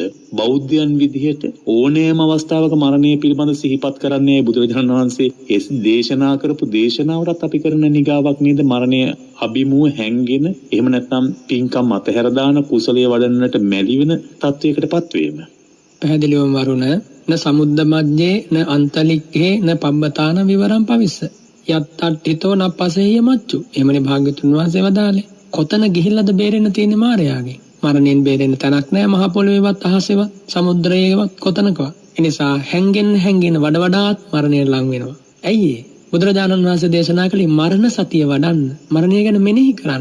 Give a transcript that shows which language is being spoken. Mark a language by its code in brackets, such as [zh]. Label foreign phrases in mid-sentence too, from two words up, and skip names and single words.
[si] බෞද්ධයන් විදිහට ඕනෑම අවස්ථාවක මරණය පිළිබඳ සිහිපත් කරන්නේ බුදුරජාණන් වහන්සේ ඒ දේශනා කරපු දේශනාවටත් අපි කරන නිගාවක් නේද? මරණය අභිමුව හැංගෙන එහෙම නැත්නම් පින්කම් අතහැර දාන කුසලයේ වඩන්නට මැලි වෙන තත්වයකටපත් වීම. [pi] පැහැදිලිවම වරුණ න සමුද්ද මජ්ජේ න අන්තලික්කේ න පබ්බතාන විවරම් පවිස්ස යත්තට්ඨිතෝ නප්පසෙය මච්චු. [si] එමනේ භාග්‍යතුන් වහන්සේ වදාළේ. කොතන ගිහිල්ලාද බේරෙන්න තියෙන්නේ මාරයාගේ? මරණයෙන් බේරෙන්න තැනක් නැහැ මහ පොළොවේවත් අහසේවත් සමුද්‍රයේවත් කොතනකවත්. ඒ නිසා හැංගෙන වඩාත් මරණයට ලං වෙනවා. ඇයි ඒ? බුදුරජාණන් වහන්සේ දේශනා කළේ මරණ සතිය වඩන්න, මරණය ගැන මෙනෙහි කරන්න.